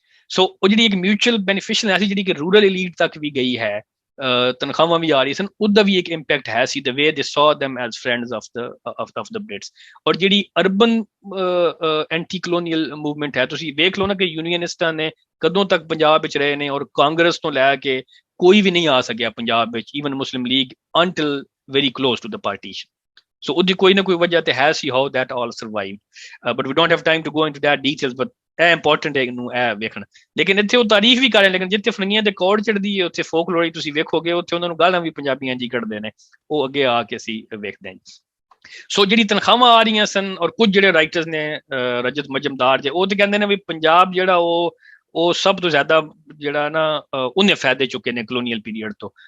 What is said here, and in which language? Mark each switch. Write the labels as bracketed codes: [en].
[pa] ਸੋ ਉਹ ਜਿਹੜੀ ਇੱਕ ਮਿਊਚੁਅਲ ਬੈਨੀਫਿਸ਼ਲ ਹੈ ਸੀ, ਜਿਹੜੀ ਕਿ ਰੂਰਲ ਏਲੀਟ ਤੱਕ ਵੀ ਗਈ ਹੈ, ਤਨਖਾਹਾਂ ਵੀ ਆ ਰਹੀ ਸਨ, ਉਹਦਾ ਵੀ ਇੱਕ ਇੰਪੈਕਟ ਹੈ ਸੀ, [en] The way they saw them as friends of the Brits। [pa] ਔਰ ਜਿਹੜੀ ਅਰਬਨ ਐਂਟੀ ਕਲੋਨੀਅਲ ਮੂਵਮੈਂਟ ਹੈ, ਤੁਸੀਂ ਵੇਖ ਲਓ ਨਾ ਕਿ ਯੂਨੀਅਨਿਸਟਾਂ ਨੇ ਕਦੋਂ ਤੱਕ ਪੰਜਾਬ ਵਿੱਚ ਰਹੇ ਨੇ, ਔਰ ਕਾਂਗਰਸ ਤੋਂ ਲੈ ਕੇ ਕੋਈ ਵੀ ਨਹੀਂ ਆ ਸਕਿਆ ਪੰਜਾਬ ਵਿੱਚ, even Muslim League, [en] until very close to the partition। [pa] So ਉਹਦੀ ਕੋਈ ਨਾ ਕੋਈ ਵਜ੍ਹਾ ਤੇ ਹੈ ਸੀ [en] how that all survived, but we don't have time to go into that details, [pa] but ਇਹ ਇੰਪੋਰਟੈਂਟ ਹੈ ਇਹਨੂੰ ਇਹ ਵੇਖਣਾ। ਲੇਕਿਨ ਇੱਥੇ ਉਹ ਤਾਰੀਫ ਵੀ ਕਰ ਰਹੇ, ਲੇਕਿਨ ਜਿੱਥੇ ਫਰੰਗੀਆਂ ਦੇ ਕੋੜ ਚੜਦੀ ਹੈ ਉੱਥੇ ਫੋਕਲੋਰੀ ਤੁਸੀਂ ਵੇਖੋਗੇ, ਉੱਥੇ ਉਹਨਾਂ ਨੂੰ ਗਾਲਾਂ ਵੀ ਪੰਜਾਬੀਆਂ ਜੀ ਕੱਢਦੇ ਨੇ, ਉਹ ਅੱਗੇ ਆ ਕੇ ਅਸੀਂ ਵੇਖਦੇ ਹਾਂ। ਸੋ ਜਿਹੜੀ ਤਨਖਾਹਾਂ ਆ ਰਹੀਆਂ ਸਨ, ਔਰ ਕੁਝ ਜਿਹੜੇ ਰਾਈਟਰਸ ਨੇ ਰਜਤ ਮਜਮਦਾਰ ਜੇ, ਉਹ ਤੇ ਕਹਿੰਦੇ ਨੇ ਵੀ ਪੰਜਾਬ ਜਿਹੜਾ ਉਹ ਸਭ ਤੋਂ ਜ਼ਿਆਦਾ ਜਿਹੜਾ ਨਾ ਉਹਨੇ ਫਾਇਦੇ ਚੁੱਕੇ ਨੇ ਕਲੋਨੀਅਲ ਪੀਰੀਅਡ ਤੋਂ।